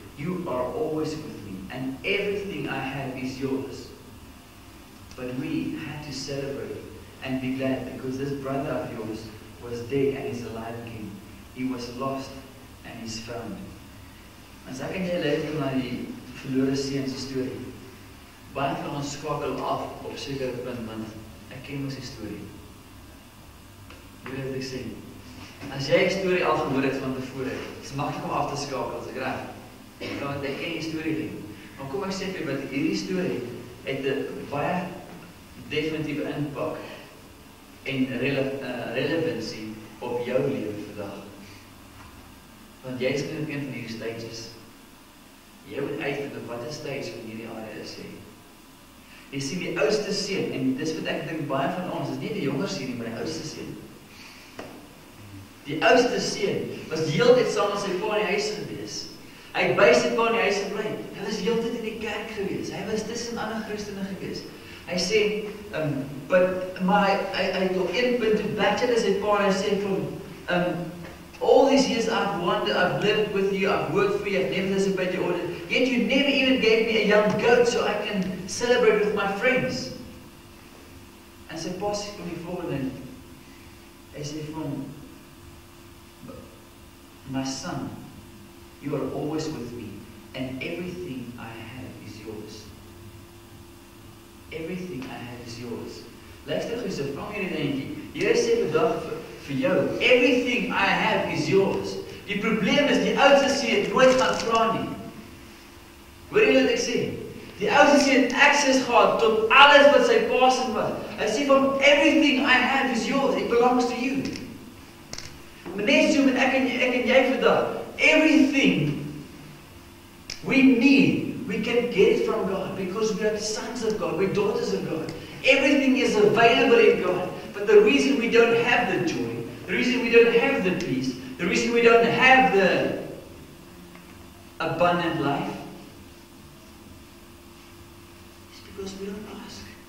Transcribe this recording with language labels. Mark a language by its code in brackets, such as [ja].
[en] you are always with me, and everything I have is yours. But we had to celebrate and be glad because this brother of yours was dead and is alive again. He was lost and he's found. [af] As ek en jy luister na die verlore seun se storie, baie van ons skakel af op sekere punt, want ek ken mos die storie. Hoe wil ek sê? As jy die storie al gehoor het van tevore, is maklik om af te skakel, as ek reg. Want ek ken die storie nie. Maar kom ek sê vir wat hierdie storie het 'n baie definitiewe impak en relevantie op jou lewe vandag. Want jy is in een van hierdie stages. Jy moet uitvind op watter stage van hierdie area is jy. Jy sien die oudste seun, en dis wat ek dink baie van ons, is nie die jonger seun nie, maar die oudste seun. Die oudste seun was heeltyd saam met sy pa in die huis gewees. Hy het by sy pa in die huis gebly. Hy was heeltyd in die kerk gewees. Hy was tussen ander Christene gewees. Hy sê, hy het op een punt toe back to sy pa en hy sê vir hom, [en] all these years I've wandered, I've lived with you, I've worked for you, I've never disobeyed your order, yet you never even gave me a young goat so I can celebrate with my friends. [af] En sy pa sê vir die volgende, hy sê vir hom, [en] my son, you are always with me, and everything I have is yours. Everything I have is yours. [af] Luister gou, so vang hierdie dingetjie. Here sê vandag vir jou, [en] everything I have is yours. [af] Die probleem is, die oudste seun het nooit gaan vra nie. Hoor jy wat ek sê? Die oudste seun het access gehad tot alles wat sy pa se was. Hy sê vir hom, [en] everything I have is yours. It belongs to you. [af] Maar net so met ek en jy vandag, [en] everything we need, we can get it from God because we are sons of God, we're daughters of God. Everything is available in God. But the reason we don't have the joy, the reason we don't have the peace, the reason we don't have the abundant life is because we don't ask.